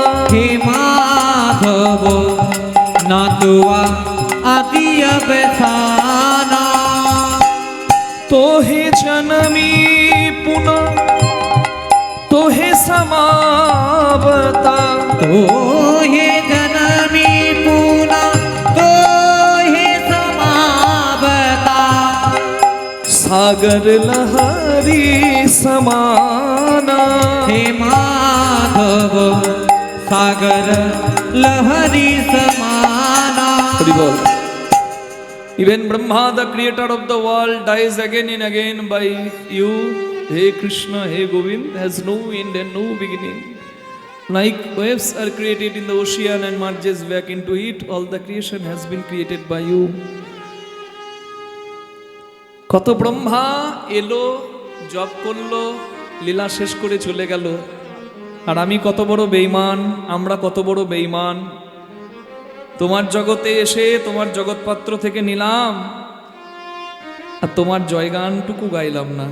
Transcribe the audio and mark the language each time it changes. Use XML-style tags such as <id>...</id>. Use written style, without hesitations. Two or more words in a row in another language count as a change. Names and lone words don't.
<mai>হে মাধব না তুয়া আদি অবসানা, তোহে জনমি পুনঃ তোহে সমাবতা তোহে জনমি পুনঃ তোহে সমাবতা सागर लहरी समाना हे माधव सागर लहरी समाना</mai> <bn>হরি বোল</bn> <en>Even Brahma, the creator of the world, dies again and again by you. Hey Krishna, hey Govind, has no end and no beginning. Like waves are created in the ocean and merges back into it, all the creation has been created by you.</en> <bn>কত ব্রহ্মা এলো, জপ করলো, লীলা শেষ করে চলে গেল। আর আমি কত বড় বেঈমান, আমরা কত বড় বেঈমান। তোমার জগতে এসে তোমার জগৎপাত্র থেকে নিলাম, আর তোমার জয়গানটুকু গাইলাম না।</bn>